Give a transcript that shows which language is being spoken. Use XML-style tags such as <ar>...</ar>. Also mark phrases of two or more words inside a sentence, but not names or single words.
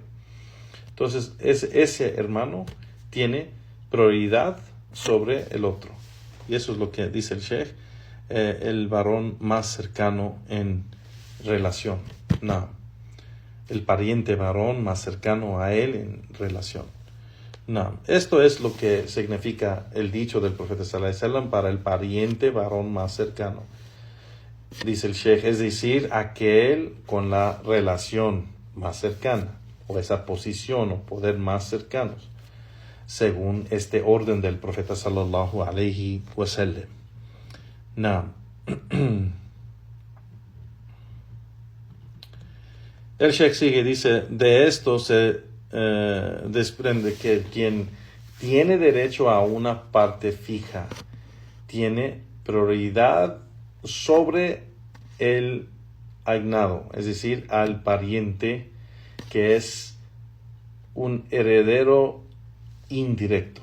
<es>Entonces ese hermano tiene prioridad sobre el otro. Y eso es lo que dice el Sheikh, el varón más cercano en relación. No, el pariente varón más cercano a él en relación. No, esto es lo que significa el dicho del profeta</es> <ar>صلى الله عليه وسلم</ar> <es>para el pariente varón más cercano. Dice el Sheikh, es decir, aquel con la relación más cercana, o esa posición o poder más cercanos, según este orden del profeta</es> <ar>صلى الله عليه وسلم.</ar> <es>No. El Sheikh sigue, dice, de esto se desprende que quien tiene derecho a una parte fija tiene prioridad sobre el agnado, es decir, al pariente que es un heredero indirecto.</es>